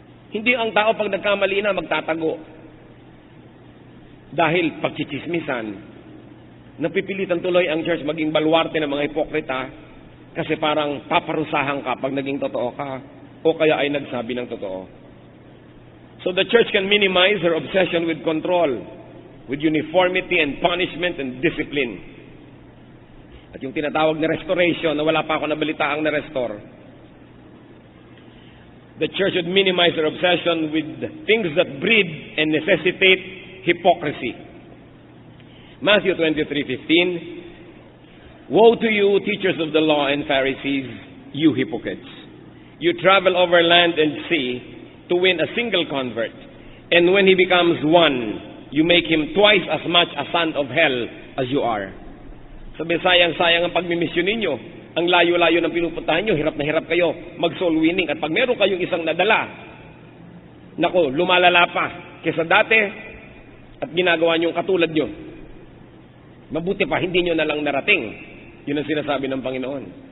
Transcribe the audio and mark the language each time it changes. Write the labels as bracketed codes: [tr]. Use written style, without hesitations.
[tl] Hindi ang tao pag nagkamali na magtatago. Dahil pagchichismisan, napipilitan tuloy ang church maging baluarte ng mga hipokrita kasi parang paparusahan ka pag naging totoo ka o kaya ay nagsabi ng totoo. [en] So the church can minimize her obsession with control, with uniformity and punishment and discipline. [tl] At yung tinatawag na restoration na wala pa ako nabalitaang na-restore. [en] The church should minimize her obsession with things that breed and necessitate hypocrisy. Matthew 23:15. Woe to you, teachers of the law and Pharisees, you hypocrites! You travel over land and sea to win a single convert, and when he becomes one, you make him twice as much a son of hell as you are. [tl] Sabi, sayang-sayang ang pagmimisyon ninyo. Ang layo-layo ng pinupuntahan nyo, hirap na hirap kayo mag-soul winning. At pag meron kayong isang nadala, Naku, lumalala pa kesa dati at ginagawa niyong katulad nyo. Mabuti pa, hindi nyo na lang narating. Yun ang sinasabi ng Panginoon.